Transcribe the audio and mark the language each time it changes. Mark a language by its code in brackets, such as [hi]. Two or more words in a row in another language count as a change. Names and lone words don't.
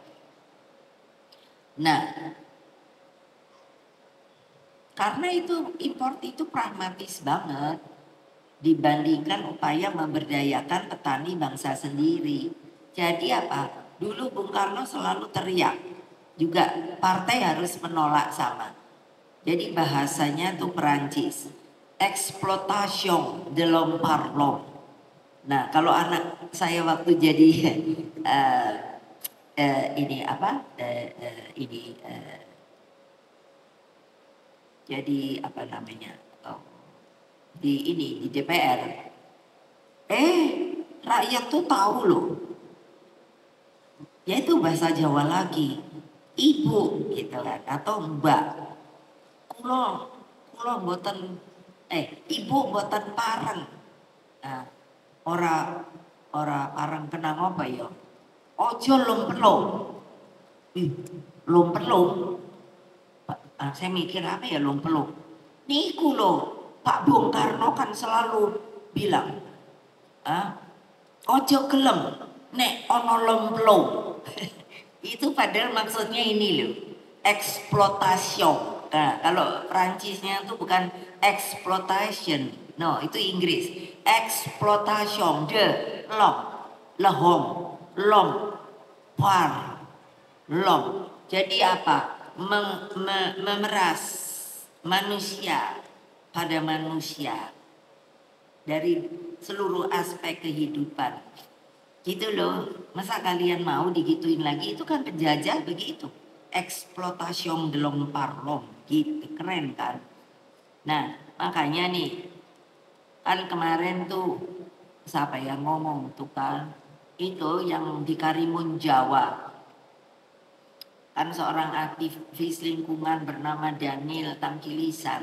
[id] Nah, karena itu import itu pragmatis banget dibandingkan upaya memberdayakan petani bangsa sendiri. Jadi apa? Dulu Bung Karno selalu teriak, juga partai harus menolak sama. Jadi bahasanya tuh Perancis, [fr] exploitation de l'homme par l'homme. [id] Nah kalau anak saya waktu jadi jadi apa namanya di DPR, rakyat tuh tahu loh, yaitu bahasa Jawa lagi, ibu gitu kan, atau mbak, [jv] kulo mboten ibu mboten pareng. Nah, ora pareng kenang [id] apa ya? [jv] Ojo lomplong. Lomplong. [id] Saya mikir apa ya lomplong? Niku loh, Pak Bung Karno kan selalu bilang, [jv] ojo gelem nek ono lomplong. [id] Itu padahal maksudnya ini loh, eksploitation. Nah, kalau Prancisnya itu bukan exploitation, no, itu Inggris. [fr] Exploitation de l'homme, l'homme par l'homme. [id] Jadi apa? Memeras manusia pada manusia dari seluruh aspek kehidupan. Gitu loh, masa kalian mau digituin lagi? Itu kan penjajah begitu. [fr] Exploitation de l'homme par l'homme, [id] gitu, keren kan? Nah, makanya nih, kan kemarin tuh siapa yang ngomong tuh kan? Itu yang di Karimun Jawa. Kan seorang aktivis lingkungan bernama Daniel Tamkilisan.